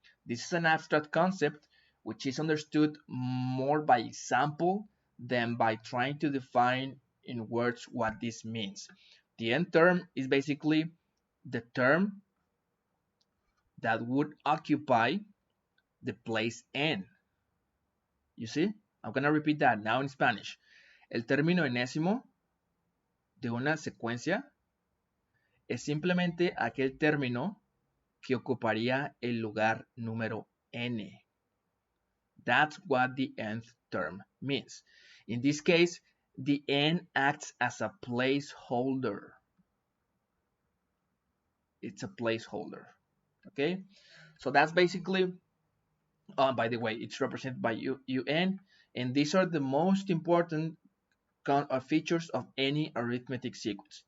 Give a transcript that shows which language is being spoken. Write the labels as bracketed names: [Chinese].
[English] This is an abstract concept which is understood more by example than by trying to define in words what this means. The nth term is basically the term that would occupy the place n. You see? I'm going to repeat that now in Spanish. [Spanish] El término enésimo de una secuencia es simplemente aquel término que ocuparía el lugar número n. [English] That's what the nth term means. In this case, the n acts as a placeholder. It's a placeholder. Okay, so that's basically, by the way, it's represented by un, and these are the most important features of any arithmetic sequence.